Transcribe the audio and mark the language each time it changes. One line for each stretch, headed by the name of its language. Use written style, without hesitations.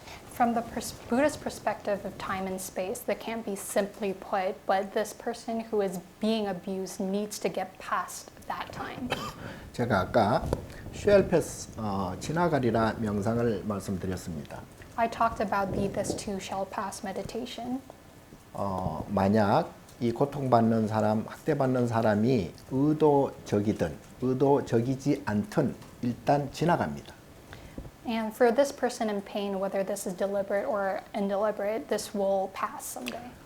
English: From the Buddhist perspective of time and space, that can't be simply put, but this person who is being abused needs to get past that time.
Korean: 제가 아까 쉘패스 지나가리라 명상을 말씀드렸습니다.
English: I talked about the this too shall pass meditation.
Korean: 만약 이 고통받는 사람, 학대받는 사람이 의도적이든 의도적이지 않든 일단 지나갑니다.
English: And for this person in pain, whether this is deliberate or indeliberate, this will pass someday.